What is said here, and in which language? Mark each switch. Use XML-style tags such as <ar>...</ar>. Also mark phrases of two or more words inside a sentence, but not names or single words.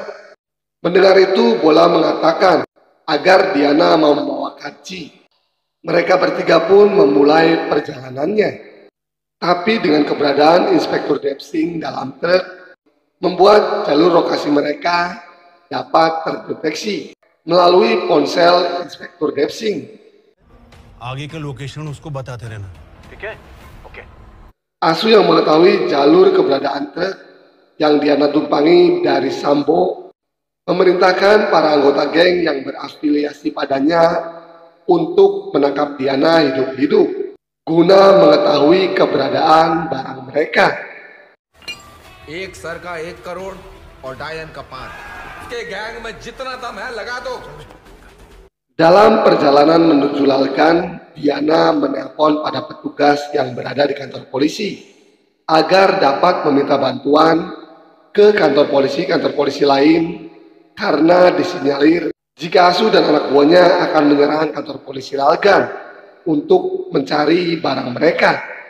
<id>Mendengar itu, Bola mengatakan agar Diana mau membawa Kaci. Mereka bertiga pun memulai perjalanannya. Tapi dengan keberadaan Inspektur Depsing dalam truk, membuat jalur lokasi mereka dapat terdeteksi melalui ponsel Inspektur Depsing.</id> <hi>आगे का लोकेशन उसको बताते रहना, ठीक है? ओके।</hi> <id>Asu yang mengetahui jalur keberadaan truk yang Diana tumpangi dari Sambo memerintahkan para anggota geng yang berafiliasi padanya untuk menangkap Diana hidup-hidup guna mengetahui keberadaan barang mereka.</id> <hi>एक सर का 1 करोड़ और डायन का 5 के गैंग में जितना दम है लगा दो।</hi> <id>Dalam perjalanan menuju Lalgan, Diana menelpon pada petugas yang berada di kantor polisi agar dapat meminta bantuan ke kantor polisi lain karena disinyalir jika Asu dan anak buahnya akan menyerang kantor polisi Lalgan untuk mencari barang mereka.</id>